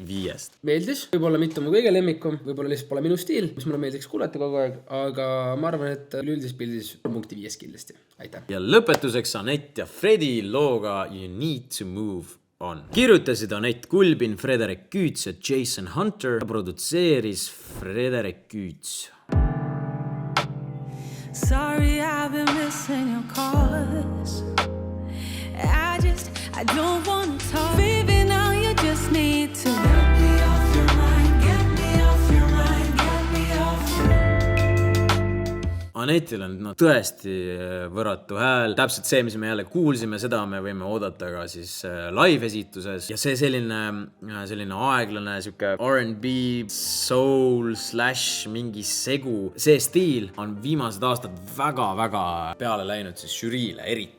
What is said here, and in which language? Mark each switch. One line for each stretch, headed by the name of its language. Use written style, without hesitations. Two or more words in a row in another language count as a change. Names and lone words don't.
Estonian: Meeldis, võib-olla mitte mu kõige lemmikum, võib-olla lihtsalt pole minu stiil, mis mulle meeldiks kuulata kogu aeg, aga ma arvan, et üldises pildis 3.5 kindlasti. Aitäh! Ja lõpetuseks Anett ja Fredi looga You Need to Move On. Kirjutasid Anett Kulbin, Frederik Küüts ja Jason Hunter ja produtseeris Frederik Küüts.
English: Sorry, I've been missing your calls. I don't want to talk. Baby, now you just need to get me off your mind, get me off your mind, get me off.
Estonian: Anettil on tõesti võrratu hääl. Täpselt see, mis me jälle kuulsime, seda me võime oodata ka siis live-esituses. Ja see selline aeglane, siuke R&B, soul / mingi segu. See stiil on viimased aastad väga-väga peale läinud siis žüriile eriti.